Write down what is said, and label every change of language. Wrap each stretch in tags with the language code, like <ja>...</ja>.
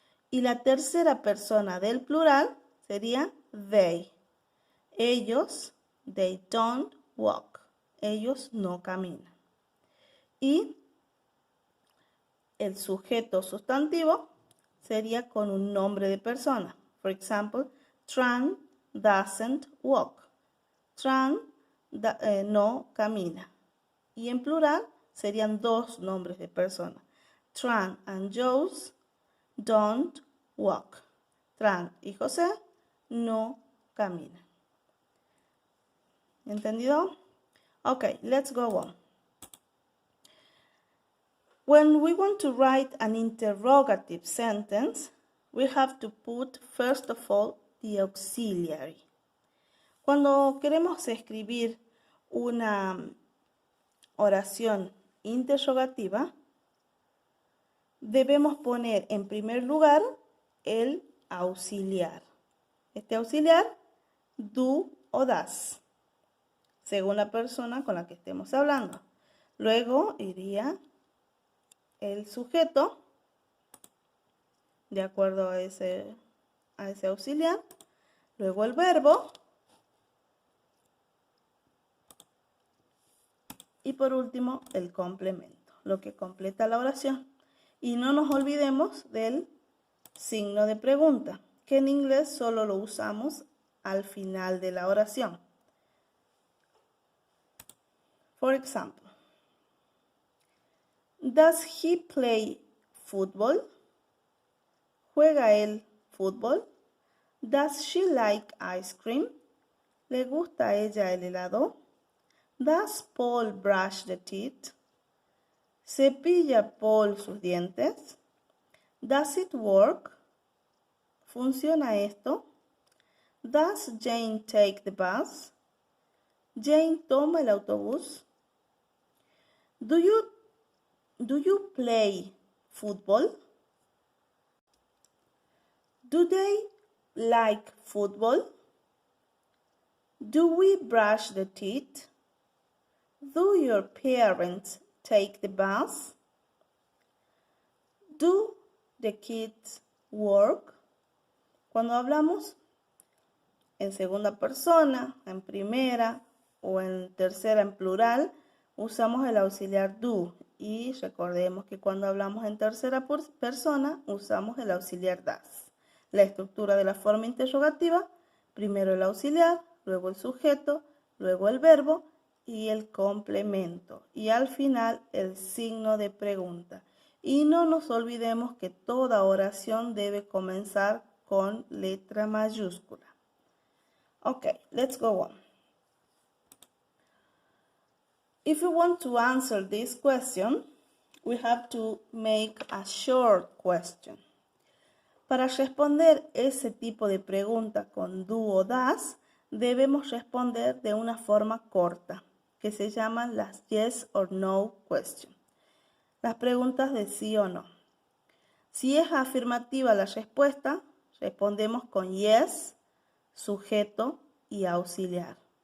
<es>Y la tercera persona del plural sería they. Ellos,</es> <en>they don't walk.</en> <es>Ellos no caminan. Y el sujeto sustantivo sería con un nombre de persona.</es> <en>For example, Tran doesn't walk.</en> <es>Tran no camina. Y en plural serían dos nombres de persona.</es> <en>Tran and Jose don't walk.</en> <es>Tran y José no caminan. ¿Entendido?</es> <en>Okay, let's go on. When we want to write an interrogative sentence, we have to put first of all the auxiliary.</en> <es>Cuando queremos escribir una oración interrogativa, debemos poner en primer lugar el auxiliar. Este auxiliar, do o das, según la persona con la que estemos hablando. Luego iría el sujeto, de acuerdo a ese auxiliar. Luego el verbo. Y por último, el complemento, lo que completa la oración. Y no nos olvidemos del signo de pregunta, que en inglés solo lo usamos al final de la oración.</es> <en>For example, does he play football?</en> <es>¿Juega él fútbol?</es> <en>Does she like ice cream?</en> <es>¿Le gusta a ella el helado?</es> <en>Does Paul brush the teeth?</en> <es>¿Cepilla Paul sus dientes?</es> <en>Does it work?</en> <es>¿Funciona esto?</es> <en>Does Jane take the bus?</en> <es>¿Jane toma el autobús?</es> <en>Do you play football? Do they like football? Do we brush the teeth? Do your parents take the bus? Do the kids work?</en> <es>Cuando hablamos en segunda persona, en primera o en tercera en plural, usamos el auxiliar do. Y recordemos que cuando hablamos en tercera persona, usamos el auxiliar das. La estructura de la forma interrogativa, primero el auxiliar, luego el sujeto, luego el verbo y el complemento. Y al final el signo de pregunta. Y no nos olvidemos que toda oración debe comenzar con letra mayúscula.</es> <en>Okay, let's go on. If we want to answer this question, we have to make a short question.</en> <es>Para responder ese tipo de pregunta con do o das, debemos responder de una forma corta. que se llaman las</es> <en>yes or no questions,</en> <es>las preguntas de sí o no. Si es afirmativa la respuesta, respondemos con yes, sujeto y auxiliar.</es>